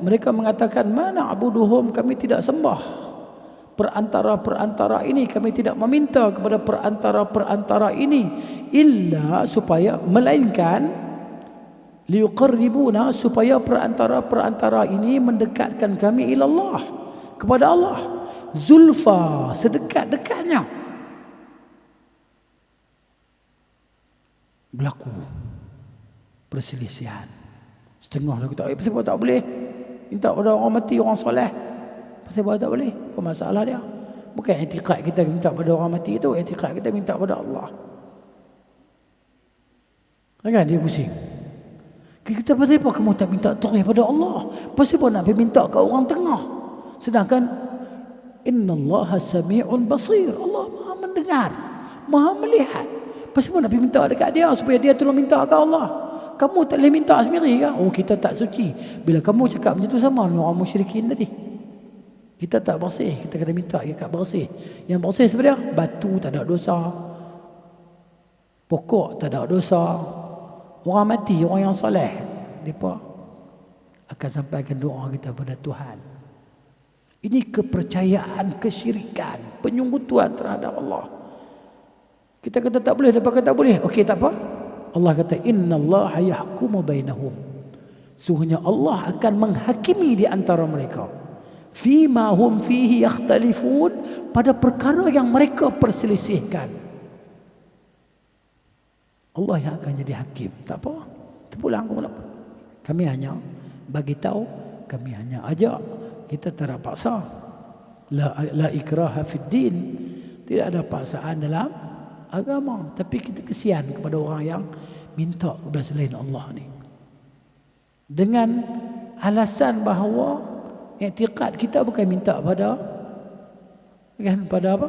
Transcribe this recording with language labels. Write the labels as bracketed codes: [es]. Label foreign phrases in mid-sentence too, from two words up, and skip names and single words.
[ms] Mereka mengatakan, [ar] ما نعبدهم, [ms] kami tidak sembah perantara-perantara ini, kami tidak meminta kepada perantara-perantara ini, illa, supaya, melainkan liyuqarribuna, supaya perantara-perantara ini mendekatkan kami ilallah, kepada Allah, zulfa, sedekat-dekatnya. Berlaku perselisihan. Setengah lah kita, pasal tak boleh minta pada orang mati, orang soleh. Pasal tak boleh, apa masalah dia? Bukan i'tiqad kita minta pada orang mati itu, i'tiqad kita minta pada Allah. Kan dia pusing. Kita pasal apa kamu tak minta terus pada Allah? Pasal apa nak pergi minta ke orang tengah? Sedangkan [ar] إن الله سميع بصير, [ms] Allah Maha mendengar, Maha melihat. Pasal apa nak pergi minta dekat dia supaya dia tolong minta ke Allah? Kamu tak boleh minta sendiri kan? Oh, kita tak suci. Bila kamu cakap macam tu, sama dengan orang musyrikin tadi. Kita tak bersih, kita kena minta dekat bersih. Yang bersih sebenarnya batu tak ada dosa, pokok tak ada dosa, orang mati, orang yang soleh, mereka akan sampaikan doa kita pada Tuhan. Ini kepercayaan, kesyirikan, penyunggutuan terhadap Allah. Kita kata tak boleh, lepas kata boleh. Okey, tak apa. Allah kata [ar] إن الله يحكم بينهم, [ms] sungguhnya Allah akan menghakimi di antara mereka, [ar] فيما هم فيه يختلفون, [ms] pada perkara yang mereka perselisihkan. Allah yang akan jadi hakim. Tak apa, terpulang ke. Kami hanya bagi tahu, kami hanya ajak, kita tak paksa. [ar] لا إكراه في الدين, [ms] tidak ada paksaan dalam agama. Tapi kita kesian kepada orang yang minta kepada selain Allah ni, dengan alasan bahawa i'tiqad kita bukan minta pada, kan, pada apa?